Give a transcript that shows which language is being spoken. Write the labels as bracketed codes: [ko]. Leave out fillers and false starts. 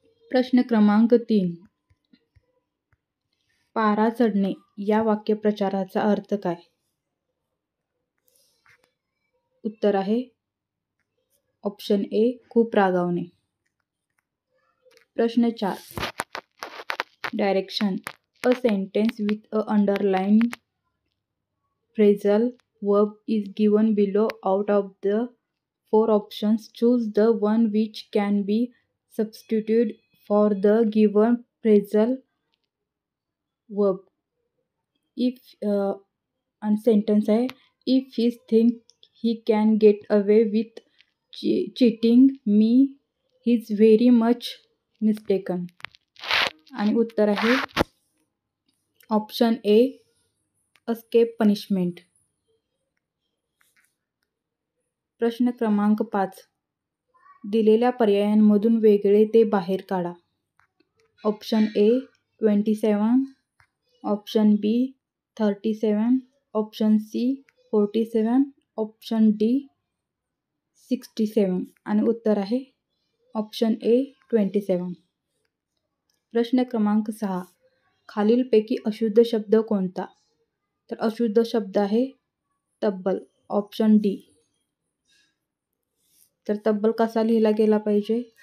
[mr] प्रश्न क्रमांक 3, पारा चढणे या वाक्यप्रचाराचा अर्थ काय? उत्तर आहे ऑप्शन ए, खूप रागावणे. प्रश्न 4, direction. [en] A sentence with a underlined phrasal verb is given below. Out of the 4 options, choose the one which can be substituted for the given phrasal verb. If and sentence आहे, if he thinks he can get away with cheating me, he's very much mistaken. [mr] आणि उत्तर आहे option A, [en] Escape punishment. [mr] प्रश्न क्रमांक 5, दिलेल्या पर्यायांमधून वेगळे ते बाहेर काढा. Option A 27, option B 37, option C 47, option D 67. आणि उत्तर आहे ऑप्शन ए 27. प्रश्न क्रमांक 6, खालीलपैकी अशुद्ध शब्द कोणता? तर अशुद्ध शब्द आहे तब्बल, ऑप्शन डी. तर तब्बल कसा लिहिला गेला पाहिजे?